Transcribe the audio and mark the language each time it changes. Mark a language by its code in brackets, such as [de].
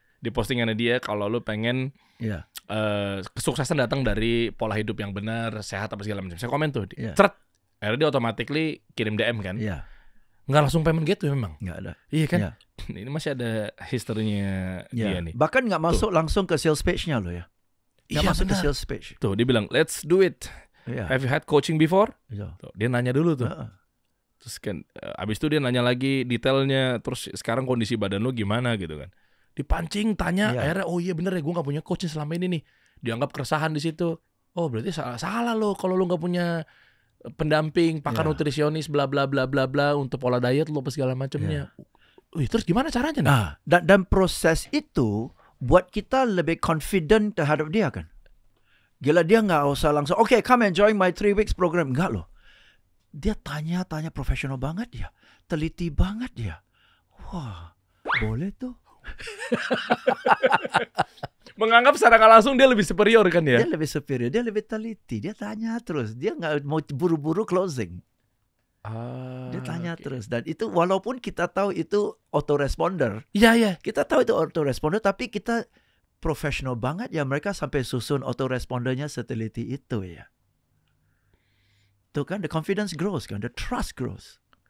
[id] Di postingannya dia, kalau lu pengen kesuksesan datang dari pola hidup yang benar, sehat apa segala macam. Saya komen tuh, akhirnya dia automatically kirim DM kan. Nggak langsung payment gateway memang. Nggak ada. Iya kan? Ini masih ada historinya dia nih. Bahkan nggak masuk langsung ke sales page-nya loh ya. Nggak masuk ke sales page. Tuh dia bilang, [en] let's do it. Have you had coaching before? [id] Tuh, dia nanya dulu tuh. Terus kan abis itu dia nanya lagi detailnya, terus sekarang kondisi badan lu gimana gitu kan. Dipancing tanya, akhirnya oh iya bener ya gue gak punya coach selama ini nih. Dianggap keresahan di situ. Oh berarti salah lo kalau lu gak punya pendamping, pakar nutrisionis bla bla bla bla bla untuk pola diet lo apa segala macamnya. Wih, terus gimana caranya nih? Nah, dan proses itu buat kita lebih confident terhadap dia kan. Gila dia nggak usah langsung, [en] okay, come and join my 3 weeks program. [id] Enggak loh. Dia tanya profesional banget dia. Teliti banget dia. Wah, boleh tuh. Menganggap secara nggak langsung dia lebih superior kan ya? Dia lebih superior, dia lebih teliti. Dia tanya terus. Dia nggak mau buru-buru closing. Dia tanya terus. Dan itu walaupun kita tahu itu autoresponder. Iya. Kita tahu itu autoresponder, tapi kita profesional banget ya. Mereka sampai susun autorespondernya seteliti itu ya. Itu kan, [en] the confidence grows kan, the trust grows.